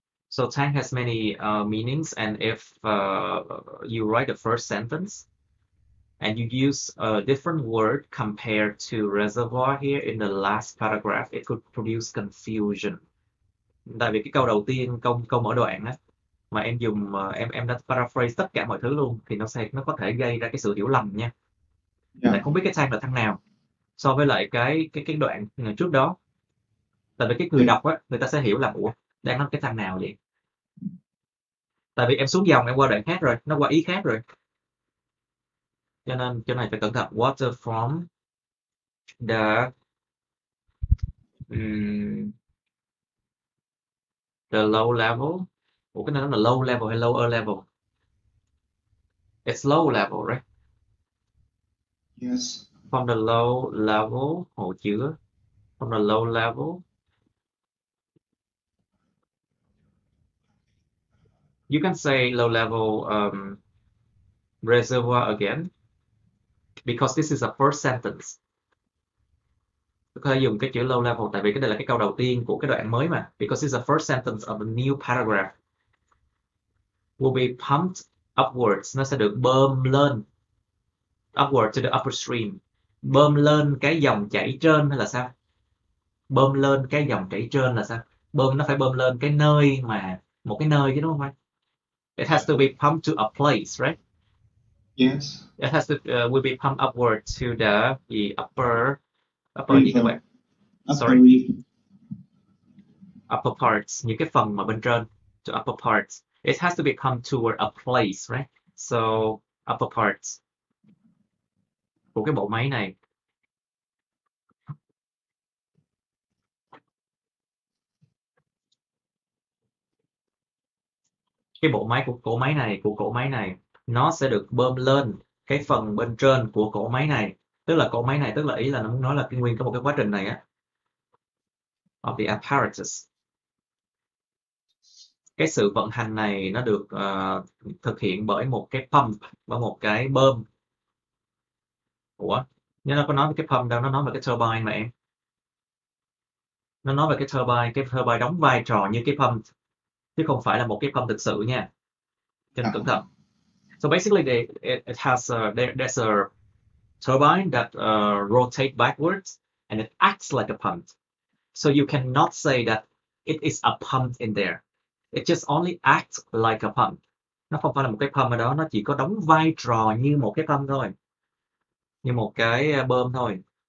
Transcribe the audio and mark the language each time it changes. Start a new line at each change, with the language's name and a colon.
English: So tank has many meanings, and if you write the first sentence and you use a different word compared to reservoir here in the last paragraph, it could produce confusion.
Vietnamese: Tại vì cái câu đầu tiên, câu mở đoạn á, mà em dùng em đã paraphrase tất cả mọi thứ luôn, thì nó có thể gây ra cái sự hiểu lầm nha.
English: Yeah.
Vietnamese: Lại không biết cái tank là thằng nào so với lại cái đoạn trước đó. Tại vì cái người đọc á, người ta sẽ hiểu là ủa, đang nói cái thằng nào vậy? Tại vì em xuống dòng, em qua đoạn khác rồi, nó qua ý khác rồi. Cho nên chỗ này phải cẩn thận.
English: Water from the low level.
Vietnamese: Ủa, cái này nó là low level hay lower level?
English: It's low level, right? Yes. From the low level,
Vietnamese: hồ chứa.
English: From the low level. You can say low level reservoir again, because this is a first sentence.
Vietnamese: Có thể dùng cái chữ low level tại vì cái đây là cái câu đầu tiên của cái đoạn mới mà.
English: Because it's the first sentence of a new paragraph. Will be pumped upwards.
Vietnamese: Nó sẽ được bơm lên.
English: Upward to the upper stream.
Vietnamese: Bơm lên cái dòng chảy trên hay là sao? Bơm lên cái dòng chảy trên là sao? Bơm nó phải bơm lên cái nơi mà, một cái nơi chứ, đúng không anh?
English: It has to be pumped to a place, right? Yes. It has to will be pumped upward to the upper
Vietnamese: gì các bạn?
English: Sorry. Upper parts,
Vietnamese: những cái phần mà bên trên,
English: to upper parts. It has to be pumped toward a place, right? So upper parts
Vietnamese: của cái bộ máy này. Cái bộ máy của cỗ máy này nó sẽ được bơm lên cái phần bên trên của cỗ máy này. Tức là cỗ máy này, tức là ý là nó muốn nói là cái nguyên có một cái quá trình này á,
English: of the apparatus.
Vietnamese: Cái sự vận hành này nó được thực hiện bởi một cái pump, bởi một cái bơm. Ủa, nhưng nó có nói về cái pump đâu, nó nói về cái turbine mà em. Nó nói về cái turbine đóng vai trò như cái pump, chứ không phải là một cái pump thực sự nha. Cho nên cẩn thận.
English: So basically, it has there's a turbine that rotate backwards and it acts like a pump. So you cannot say that it is a pump in there. It just only acts like a pump.
Vietnamese: Nó không phải là một cái pump ở đó, nó chỉ có đóng vai trò như một cái pump thôi, như một cái bơm thôi.